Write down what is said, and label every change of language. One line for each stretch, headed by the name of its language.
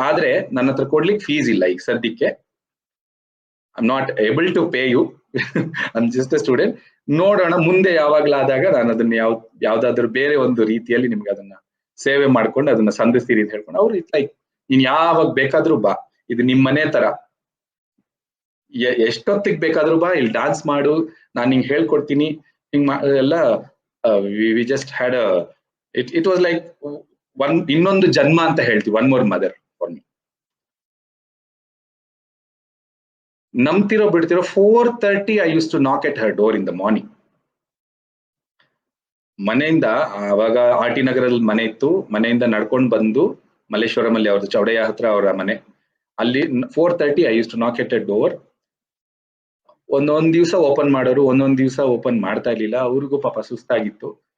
Kannada: ಆದ್ರೆ ನನ್ನ ಹತ್ರ ಕೊಡ್ಲಿಕ್ಕೆ ಫೀಸ್ ಇಲ್ಲ ಈಗ ಸದ್ಯಕ್ಕೆ,
English: I am not able to pay you, I am just a student,
Kannada: ನೋಡೋಣ ಮುಂದೆ ಯಾವಾಗ್ಲಾದಾಗ ನಾನು ಅದನ್ನ ಯಾವ್ದಾದ್ರು ಬೇರೆ ಒಂದು ರೀತಿಯಲ್ಲಿ ನಿಮ್ಗೆ ಅದನ್ನ ಸೇವೆ ಮಾಡ್ಕೊಂಡು ಅದನ್ನ ಸಂಧಿಸ್ತೀರಿ ಅಂತ ಹೇಳ್ಕೊಂಡು ಅವ್ರು
English: it's like,
Kannada: ನೀನ್ ಯಾವಾಗ ಬೇಕಾದ್ರೂ ಬಾ, ಇದು ನಿಮ್ ಮನೆ ತರ, ಎಷ್ಟೊತ್ತಿಗೆ ಬೇಕಾದ್ರೂ ಬಾ, ಇಲ್ಲಿ ಡಾನ್ಸ್ ಮಾಡು, ನಾನು ನಿಂಗೆ ಹೇಳ್ಕೊಡ್ತೀನಿ, ಹಿಂಗ್ ಎಲ್ಲ
English: we just had it was like
Kannada: ಇನ್ನೊಂದು ಜನ್ಮ ಅಂತ ಹೇಳ್ತೀವಿ,
English: One more mother for me.
Kannada: ನಂಬ್ತಿರೋ ಬಿಡ್ತಿರೋ
English: 4:30 I used to knock at her door in the morning.
Kannada: ಮನೆಯಿಂದ ಅವಾಗ ಆರ್ ಟಿ ನಗರಲ್ಲಿ ಮನೆ ಇತ್ತು, ಮನೆಯಿಂದ ನಡ್ಕೊಂಡು ಬಂದು ಮಲ್ಲೇಶ್ವರಂ ಅಲ್ಲಿ ಅವ್ರದ್ದು ಚೌಡಯ್ಯ ಹತ್ರ ಅವರ ಮನೆ, ಅಲ್ಲಿ 4:30
English: I used to knock at her door.
Kannada: ಒಂದೊಂದ್ ದಿವಸ ಓಪನ್ ಮಾಡೋರು, ಒಂದೊಂದ್ ದಿವಸ ಓಪನ್ ಮಾಡ್ತಾ ಇರ್ಲಿಲ್ಲ. ಅವ್ರಿಗೂ ಪಾಪ ಸುಸ್ತಾಗಿತ್ತು.